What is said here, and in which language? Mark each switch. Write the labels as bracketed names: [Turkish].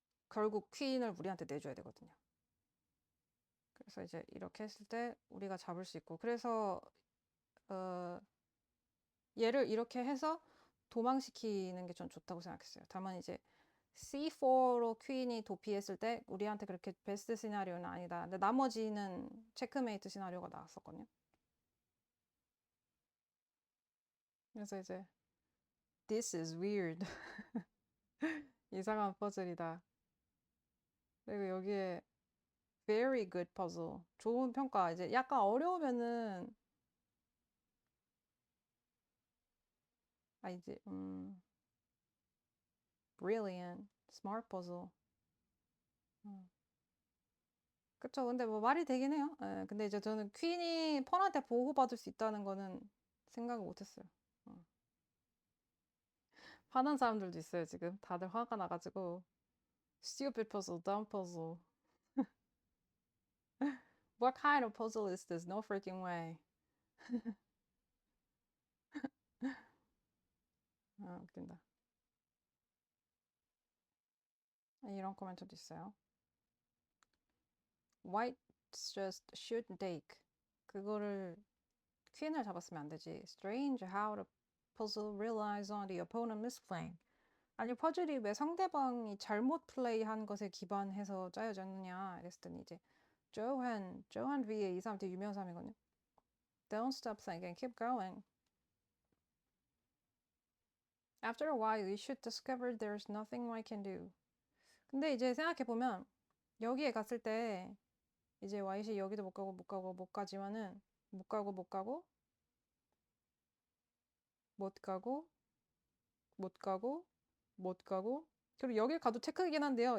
[Korean] 결국 퀸을 우리한테 내줘야 되거든요. 그래서 이제 이렇게 했을 때 우리가 잡을 수 있고, 그래서 얘를 이렇게 해서 도망시키는 게 전 좋다고 생각했어요. 다만 이제 C4로 퀸이 도피했을 때 우리한테 그렇게 베스트 시나리오는 아니다. 근데 나머지는 체크메이트 시나리오가 나왔었거든요. 그래서 이제 [English] This is weird. [Korean] 이상한 퍼즐이다. 그리고 여기에 [English] very good puzzle. [Korean] 좋은 평가. 이제 약간 어려우면은 이제 [English] brilliant, smart puzzle. [Korean] 그쵸. 근데 뭐 말이 되긴 해요. 예, 근데 이제 저는 퀸이 펀한테 보호받을 수 있다는 거는 생각을 못했어요. 화난 사람들도 있어요, 지금. 다들 화가 나가지고. [English] Stupid puzzle, dumb puzzle. What kind of puzzle is this? No freaking way. [Korean] 웃긴다. 이런 코멘트도 있어요. [English] White's just shoot and take. [Korean] 그거를 퀸을 잡았으면 안 되지. [English] Strange how the puzzle relies on the opponent misplaying. [Korean] 아니 퍼즐이 왜 상대방이 잘못 플레이한 것에 기반해서 짜여졌느냐 이랬더니 이제 조한 V의 이 사람 되게 유명한 사람이거든요. [English] Don't stop thinking, keep going. After a while, you should discover there's nothing I can do. [Korean] 근데 이제 생각해보면 여기에 갔을 때 이제 Y씨 여기도 못 가고 못 가고 못 가지만은 못 가고 못 가고 못 가고 못 가고 못 가고 그리고 여길 가도 체크이긴 한데요.